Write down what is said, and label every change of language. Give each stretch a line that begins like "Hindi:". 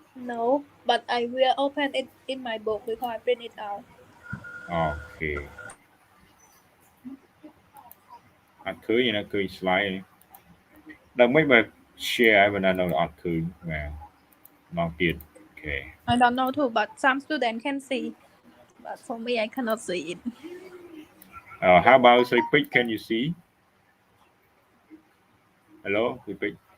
English: No but I will open it in my book before I print it out
Khmer: Okay អត់ឃើញណាឃើញ slide ដើម្បីមក share ឲ្យបណ្ដានៅអត់ឃើញបាទមកទៀត Okay
English: I don't know too but some students can see but for me I cannot see it how about say Pig can you see Hello Pig